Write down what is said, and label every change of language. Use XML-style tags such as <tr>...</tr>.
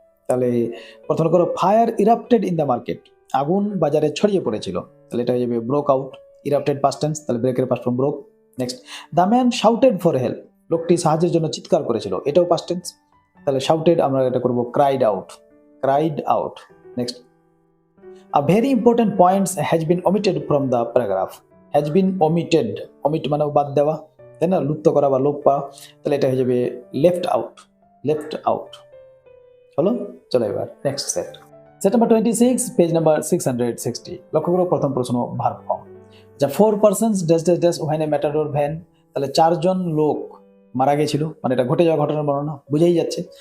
<bn>তাহলে প্রথমে করো</bn> <en>fire erupted in the market,</en> <bn>আগুন বাজারে ছড়িয়ে পড়েছিল, তাহলে এটা হয়ে যাবে ব্রোক আউট। ইরাপ্টেড পাস্ট টেন্স, তাহলে ব্রেকের past form broke. Next,</bn> <en>the man shouted for help,</en> <bn>লোকটি সাহায্যের জন্য চিৎকার করেছিল, এটাও পাস্ট টেন্স, তাহলে শাউটেড আমরা এটা করব cried out, cried out.</bn> <en>Next, a very important points has been omitted from the paragraph. has been omitted,</en> <bn>omit মানে বাদ দেওয়া, তাই না? লুপ্ত করা বা লোপ পাওয়া, তাহলে এটা হয়ে যাবে লেফট আউট, লেফট আউট। চলো এবার next set. Set number 26 page number 660। লক্ষ্য করো প্রথম প্রশ্ন ভার্ব ফর্ম। যা 4 পারসনস ড্যাশ ড্যাশ ড্যাশ ওখানে ম্যাটাডোর ভ্যান, তাহলে 4 জন লোক মারা গেছিল, মানে এটা ঘটে যাওয়া ঘটনার বর্ণনা বুঝেই যাচ্ছে।</bn>